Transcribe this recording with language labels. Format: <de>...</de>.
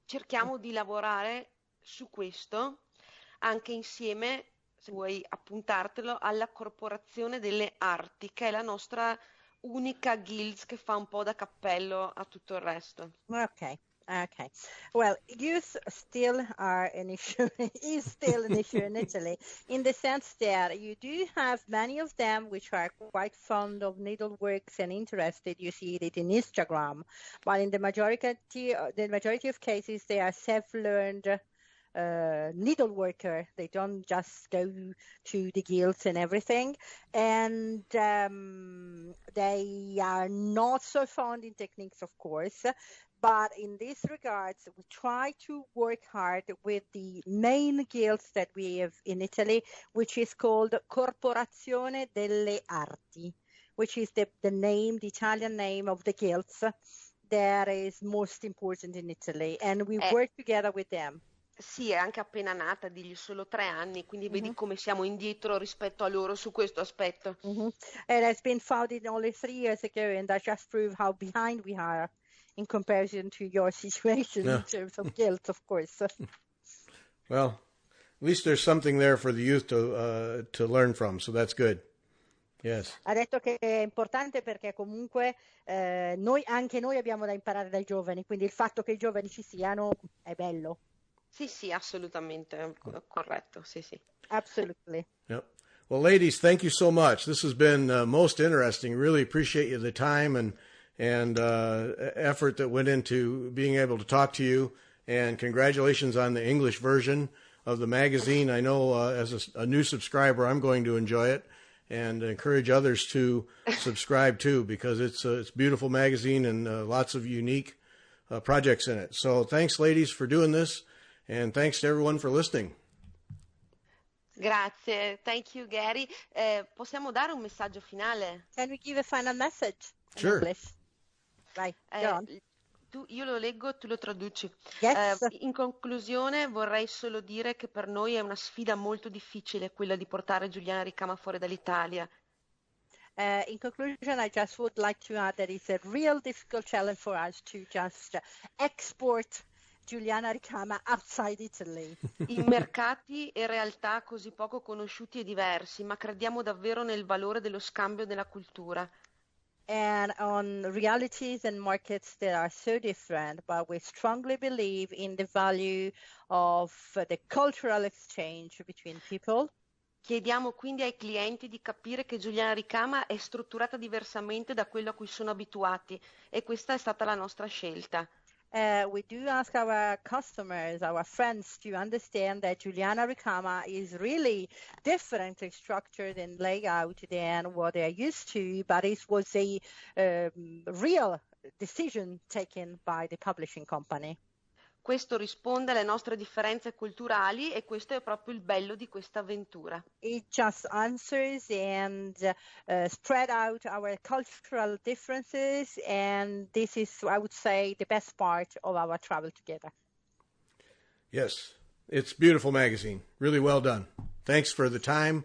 <it>Cerchiamo di lavorare su questo anche insieme, se vuoi appuntartelo, alla Corporazione delle Arti, che è la nostra unica guild che fa un po' da cappello a tutto il resto.</it> <en>Okay. Well, youth still are an issue, is still an issue in Italy, in the sense that you do have many of them which are quite fond of needleworks and interested. You see it in Instagram, but in the majority of cases, they are self-learned needle worker. They don't just go to the guilds and everything, and they are not so fond in techniques, of course. But in this regards, we try to work hard with the main guilds that we have in Italy, which is called Corporazione delle Arti, which is the Italian name of the guilds that is most important in Italy, and we work together with them.</en> <it>Sì, è anche appena nata, digli solo 3 anni, quindi vedi come siamo indietro rispetto a loro su questo aspetto.</it> <en>It has been founded only 3 years ago, and that just proves how behind we are in comparison to your situation in terms of guilt, of course. Well, at least there's something there for the youth to learn from, so that's good. Yes.</en> <it>Ha detto che è importante perché comunque anche noi abbiamo da imparare dai giovani, quindi il fatto che i giovani ci siano è bello. Sì, assolutamente corretto, sì.</it> <en>Absolutely. Yep. Well, ladies, thank you so much. This has been most interesting. Really appreciate the time and effort that went into being able to talk to you. And congratulations on the English version of the magazine. I know as a new subscriber, I'm going to enjoy it and encourage others to subscribe too, because it's a beautiful magazine and lots of unique projects in it. So thanks, ladies, for doing this. And thanks to everyone for listening.</en> <it>Grazie.</it> <en>Thank you, Gary.</en> <it>Possiamo dare un messaggio finale?</it> <en>Can we give a final message in Sure. English? Right, go on.</en> <it>io lo leggo, tu lo traduci.</it> <en>Yes.</en> <it>In conclusione vorrei solo dire che per noi è una sfida molto difficile quella di portare Giuliana Ricama fuori dall'Italia.</it> <en>In conclusion, I just would like to add that it's a real difficult challenge for us to just export Giuliana Ricama outside Italy.</en> <it>In mercati e realtà così poco conosciuti e diversi, ma crediamo davvero nel valore dello scambio della cultura.</it> <en>And on realities and markets that are so different, but we strongly believe in the value of the cultural exchange between people.</en> <it>Chiediamo quindi ai clienti di capire che Giuliana Ricama è strutturata diversamente da quello a cui sono abituati e questa è stata la nostra scelta.</it> <en>We do ask our customers, our friends, to understand that Giuliana Ricama is really differently structured and laid out than what they're used to, but it was a real decision taken by the publishing company.</en> <it>Questo risponde alle nostre differenze culturali e questo è proprio il bello di questa avventura.</it> <en>It just answers and spread out our cultural differences, and this is, I would say, the best part of our travel together. Yes, it's a beautiful magazine. Really well done. Thanks for the time.</en>